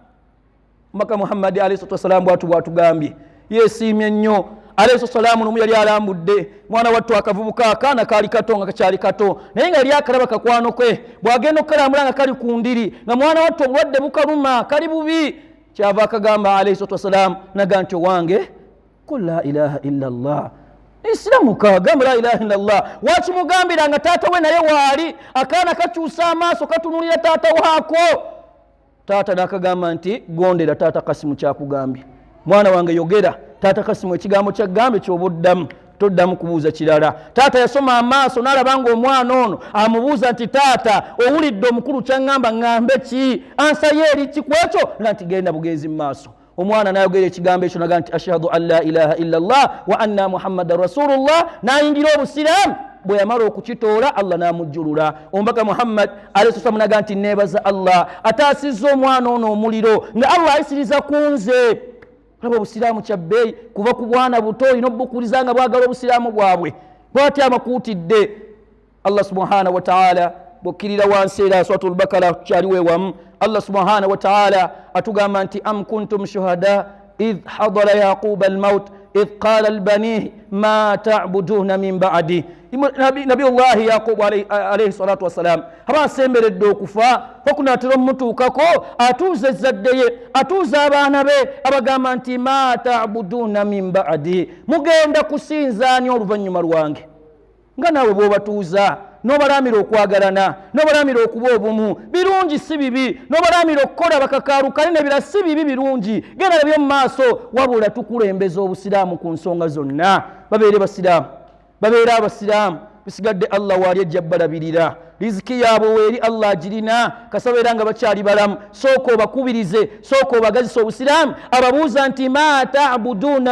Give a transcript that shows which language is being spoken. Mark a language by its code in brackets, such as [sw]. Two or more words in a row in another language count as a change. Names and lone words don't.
[lg] Maka Muhammad [ar] عليه الصلاة والسلام [lg] bwatugambye yeesiimye nnyo [ar] عليه الصلاة والسلام [lg] n'omu yali alambudde mwana wattu akavubuka akaana kaali kato nga kakyali kato naye nga yali akalaba kakwano kwe bw'agenda okukalambula nga kali ku ndiri nga mwana wattu obulwadde bukaluma kali bubi kyava akagamba alayhi salatu wassalamu naga nti owange [ar] قل لا إله إلا الله [lg] Islamu kagamba [ar] لا إله إلا الله [lg] wakimugambira nga taata we naye waali akaana kakyusa amaaso katunulira taata waako taata nakagamba nti gondera taata Kasimu kyakugambye mwana wange yogera taata Kasimu ekigambo kyagambye ky'obuddamu toddamu kubuuza kirala taata yasoma amaaso n'alaba ng'omwana ono amubuuza nti taata owulidde omukulu kyangamba ŋŋambe ki ansayo eri ki ku ekyo nga nti genda bugenzi mu maaso omwana n'ayogera ekigambo ekyo naga nti ashhadu [ar] أن لا إله إلا الله وأن محمدا رسول الله [lg] n'ayingira obusiraamu bwe yamala okukitoola Allah n'amujjulula omubaka Muhammad [ar] عليه السلام [lg] naga nti neebaza Allah ataasizza omwana ono omuliro nga Allah ayisiriza ku nze olaba obusiraamu kyabbeeyi kuva ku bwana buto olina obukkiriza nga bwagala obusiraamu bwabwe bw'atyo amakuutidde Allah [ar] سبحانه وتعالى [lg] bw'okkirira wansi era suratul Bakara kyaliwo ewamu Allah [ar] سبحانه وتعالى [lg] atugamba nti [ar] أم كنتم شهداء إذ حضر يعقوب الموت إذ قال لبنيه ما تعبدون من بعدي [lg] Nabiyullahi Yaqub [ar] عليه الصلاة والسلام [lg] aba asemberedde okufa okunaatera omutuukako atuuza ezzadde ye atuuza abaana be abagamba nti [ar] ما تعبدون من بعدي [lg] mugenda kusinzaani oluvannyuma lwange nga naawe bw'obatuuza n'obalaamira okwagalana n'obalaamira okuba obumu birungi si bibi n'obalaamira okukola bakakaalukane nebira si bibi birungi genda nabyo mu maaso wabula tukulembeza obusiraamu ku nsonga zonna babeere basiraamu babeera abasiraamu bisigadde Allah waali ejja balabirira riziki yaabwe weeri Allah agirina kasabeera nga bakyali balamu sooka obakubirize sooka obagazisa obusiraamu ababuuza nti [ar] ما تعبدون